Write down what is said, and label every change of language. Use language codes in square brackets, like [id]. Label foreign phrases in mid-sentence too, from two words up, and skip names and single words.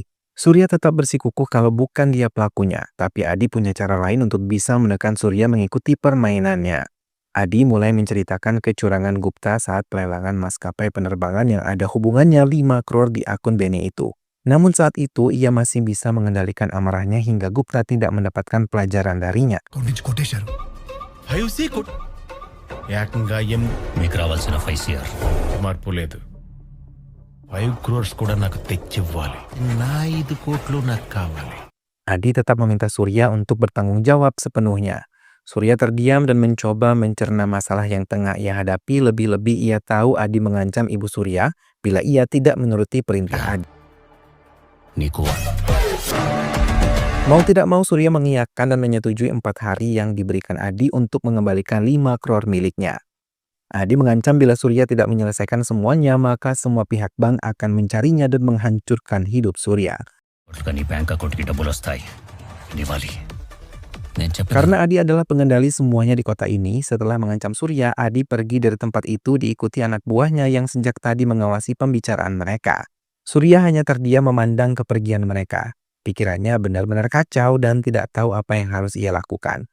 [id] Surya tetap bersikukuh kalau bukan dia pelakunya, tapi Adi punya cara lain untuk bisa menekan Surya mengikuti permainannya. Adi mulai menceritakan kecurangan Gupta saat pelelangan maskapai penerbangan yang ada hubungannya 5 crore di akun Benny itu. Namun saat itu ia masih bisa mengendalikan amarahnya hingga Gupta tidak mendapatkan pelajaran darinya. [te] అకౌంట్ నుంచి కొట్టేశారు. ఏకంగా ఏం మీకు రావాల్సిన 5 CR మార్పు లేదు 5 crores కూడా నాకు తెచ్చివ్వాలి నా 5 కోట్లు నాకు కావాలి. [id] Adi tetap meminta Surya untuk bertanggung jawab sepenuhnya. Surya terdiam dan mencoba mencerna masalah yang tengah ia hadapi. Lebih-lebih ia tahu Adi mengancam ibu Surya bila ia tidak menuruti perintah Adi. [te] నీకు [id] Mau tidak mau Surya mengiyakan dan menyetujui 4 hari yang diberikan Adi untuk mengembalikan 5 crore miliknya. Adi mengancam bila Surya tidak menyelesaikan semuanya maka semua pihak bank akan mencarinya dan menghancurkan hidup Surya. [te] నీ [en] bank accountki [te] డబ్బులు వస్తాయి ఇవ్వాలి నేను చెప్పిన [id] Karena Adi adalah pengendali semuanya di kota ini, setelah mengancam Surya, Adi pergi dari tempat itu diikuti anak buahnya yang sejak tadi mengawasi pembicaraan mereka. Surya hanya terdiam memandang kepergian mereka. Pikirannya benar-benar kacau dan tidak tahu apa yang harus ia lakukan.